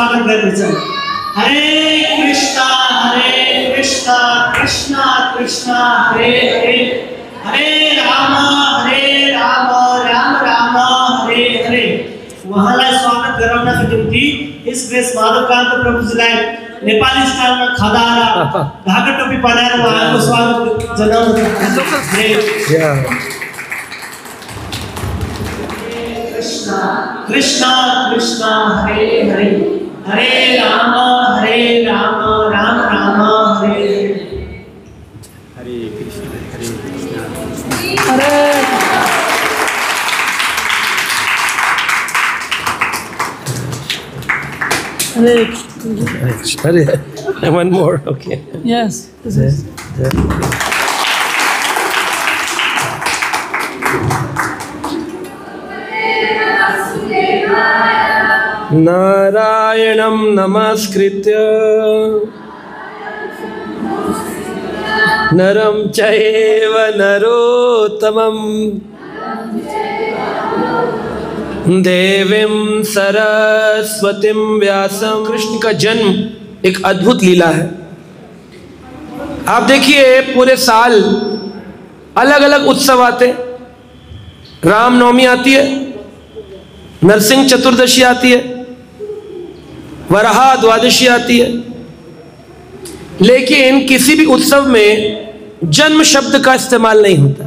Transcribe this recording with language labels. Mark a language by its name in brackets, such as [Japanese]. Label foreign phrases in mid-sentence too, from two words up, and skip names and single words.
[Hindi] करनी चाहिए। हरे कृष्णा कृष्णा कृष्णा हरे हरे, हरे राम राम राम हरे हरे। [Nepali] उहाँलाई स्वागत गराउनका निम्ति यस ग्रेस माधवकान्त प्रभुजीलाई नेपाली स्टाइलमा खदा र ढाका टोपी बनाएर उहाँको स्वागत जनाउन चाहन्छु। कृष्णा कृष्णा हरे हरे, हरे राम राम राम हरे हरे। हरे कृष्णा [English] हरे हरे। One more, okay. Yes, this is. [Sanskrit] नारायणं नमस्कृत्य नरं चैव नरोत्तमं देवीं सरस्वतीं व्यासं। [Hindi] कृष्ण का जन्म एक अद्भुत लीला है। आप देखिए पूरे साल अलग अलग उत्सव आते, रामनवमी आती है, नरसिंह चतुर्दशी आती है, वराह द्वादशी आती है, लेकिन किसी भी उत्सव में जन्म शब्द का इस्तेमाल नहीं होता।